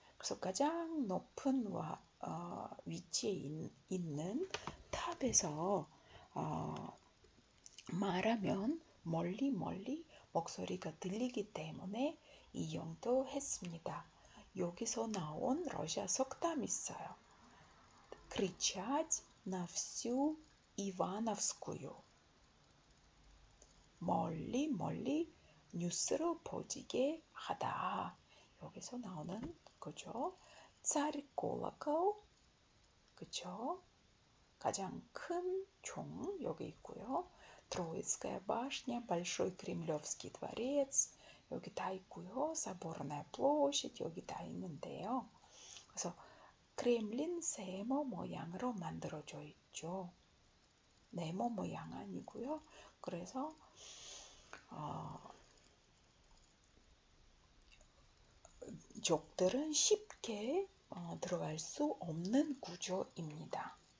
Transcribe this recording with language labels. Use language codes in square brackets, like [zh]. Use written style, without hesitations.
[ko] 그래서 가장 높은 위치에 있는 탑에서 말하면 멀리 목소리가 들리기 때문에 이용도 했습니다. 여기서 나온 러시아 속담 있어요. [ru] кричать на всю Ивановскую. [ko] 멀리 멀리 뉴스를 퍼지게 하다. 여기서 나오는 거죠. царь колокол, 그쵸? 가장 큰 종 여기 있고요. Троицкая башня, Большой Кремлевский дворец 여기 다 있고요. Соборная площадь 여기 다 있는데요. 그래서 크렘린 세모 모양으로 만들어져 있죠. 네모 모양 아니고요. 그래서 적들은 쉽게 들어갈 수 없는 구조입니다.